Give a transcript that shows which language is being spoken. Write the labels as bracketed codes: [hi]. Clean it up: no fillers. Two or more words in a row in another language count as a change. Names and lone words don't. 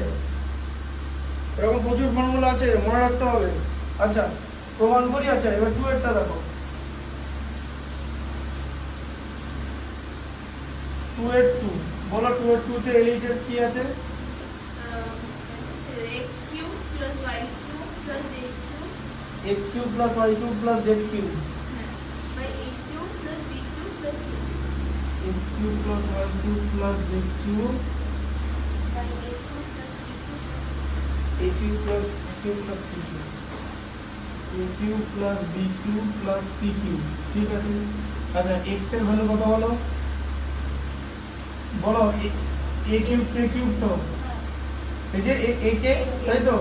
[bn] এরকম প্রচুর ফর্মুলা আছে, মনে রাখতে হবে। আচ্ছা প্রমাণ করি, আচ্ছা এবার 2 এরটা দেখো, 2 এর 2 বলো, 2 এর 2 তে এলএইচএস কি আছে? [en] x cube plus y cube plus z cube, x cube plus y cube plus z cube, by a cube plus b cube plus c, x cube plus y cube plus z cube, by a cube plus b cube, a cube plus b cube plus c cube, a cube plus b cube plus c cube, [bn] ঠিক আছে? আচ্ছা x এর ভ্যালু কত বলো? বলো [en] a cube k cube [bn] তো, এই যে a কে, তাই তো?